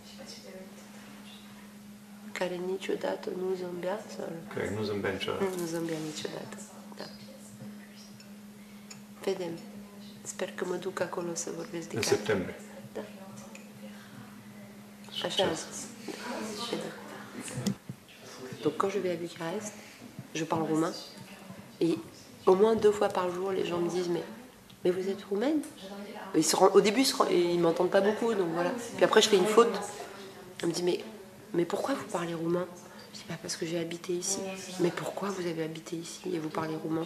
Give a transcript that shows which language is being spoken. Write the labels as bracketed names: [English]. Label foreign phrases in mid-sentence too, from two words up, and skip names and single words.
[Romanian] Care niciodată nu zâmbea? Sau... Care nu zâmbea niciodată. Nu zâmbea niciodată. Da. Vedem. Sper că mă duc acolo să vorbesc de În carte. septembrie. Da. Așa am zis. Da. [French] Donc quand je vais à Bucarest, je parle roumain. Et au moins 2 fois par jour, les gens me disent mais vous êtes roumaine? Au début, ils ne m'entendent pas beaucoup, donc voilà. Puis après, je fais une faute. On me dit mais pourquoi vous parlez roumain? Je dis parce que j'ai habité ici. Mais pourquoi vous avez habité ici et vous parlez roumain?